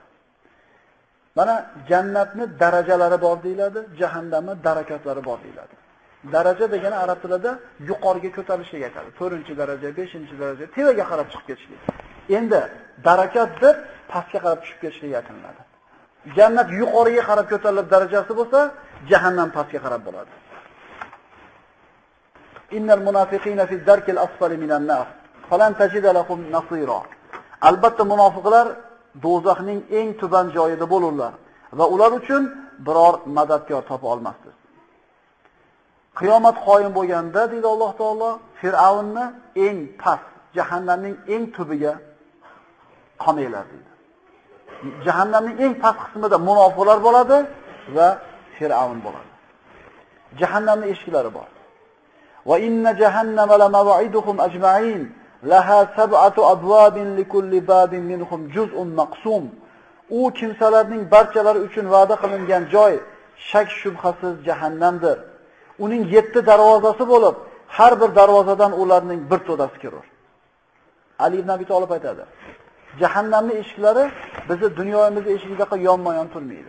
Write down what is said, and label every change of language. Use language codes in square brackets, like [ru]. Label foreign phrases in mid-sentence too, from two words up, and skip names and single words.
[uz] Mana jannatning darajalari bor deyiladi, jahannamning darakatlari bor deyiladi. Daraja degani arab tilida yuqoriga ko'tarilishga aytadi. 4-daraja, 5-daraja, tevaga qarab chiqib ketishlik. Endi darakat deb pastga qarab tushib ketishga aytiladi. Jannat yuqoriga qarab ko'tarilib darajasi bo'lsa, jahannam pastga qarab bo'ladi. [ar] إن المنافقين في الدرك الأسفل من النار، فلن تجد لهم نصيرا. [uz] Albatta munofiqlar do'zaxning eng tuban joyida bo'lurlar va ular uchun biror madadkor topa olmassiz. Qiyomat qoyim bo'lganda, deydi Alloh taolo, Fir'avnni eng past, jahannamning eng tubiga qamanglar deydi. Jahannamning eng past qismida munofiqlar bo'ladi va Fir'avn bo'ladi. Jahannamning eshiklari bor. [ar] وإن جهنم لموعدهم أجمعين، لها سبعة أبواب لكل باب منهم جزء مقسوم. [uz] U kimsalarning barchalari uchun va'da qilingan joy shak shubhasiz jahannamdir. Uning 7 darvozasi bo'lib, har bir darvozadan ularning bir to'dasi kirar. Ali ibn Abi Talib aytadi: Jahannamning eshiklari bizni dunyoyimizning eshigidaqa yonma-yon turmaydi.